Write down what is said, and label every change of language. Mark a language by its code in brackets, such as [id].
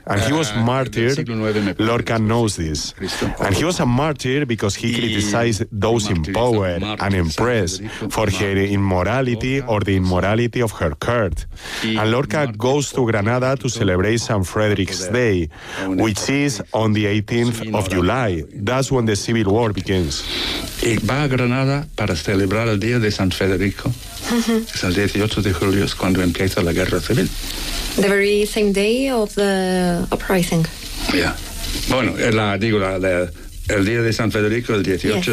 [en] And he was martyred, Lorca knows this. And he was a martyr because he criticized those in power and in press for her immorality or the immorality of her court. And Lorca goes to Granada to celebrate Saint Frederick's Day, which is on the 18th of July. That's when the civil war begins. [es] Y va a Granada para celebrar el día de San Federico. Es el 18 de julio es cuando empieza la guerra civil. [en] The very same day of the uprising. Yeah. [es] Bueno, la, digo, el día de San Federico, el 18.